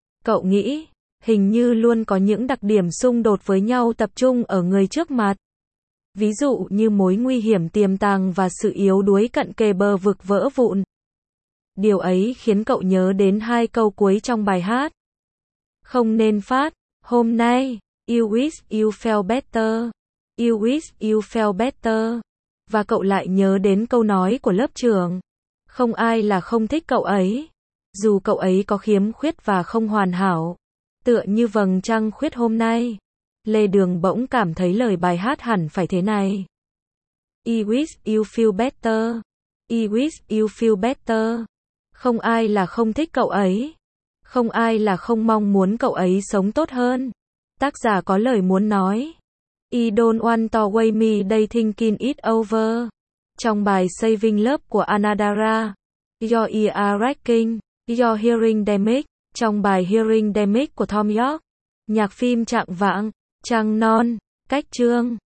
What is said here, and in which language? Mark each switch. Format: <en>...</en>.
<vi>Cậu nghĩ, hình như luôn có những đặc điểm xung đột với nhau tập trung ở người trước mặt. Ví dụ như mối nguy hiểm tiềm tàng và sự yếu đuối cận kề bờ vực vỡ vụn. Điều ấy khiến cậu nhớ đến hai câu cuối trong bài hát. Không nên phát, hôm nay,</vi> <en>you wish you felt better. You wish you felt better.</en> <vi>Và cậu lại nhớ đến câu nói của lớp trưởng. Không ai là không thích cậu ấy. Dù cậu ấy có khiếm khuyết và không hoàn hảo. Tựa như vầng trăng khuyết hôm nay. Lê Đường bỗng cảm thấy lời bài hát hẳn phải thế này.</vi> <en>You wish you feel better. You wish you feel better.</en> <vi>Không ai là không thích cậu ấy. Không ai là không mong muốn cậu ấy sống tốt hơn. Tác giả có lời muốn nói.</vi> <en>I don't want to waste me day thinking it over.</en> <vi>Trong bài Saving Love của Anadara,</vi> <en>Your ear wrecking, Your hearing damage.</en> <vi>Trong bài Hearing damage của Thom Yorke, nhạc phim Trạng vãng, Trăng non, Cách chương.</vi>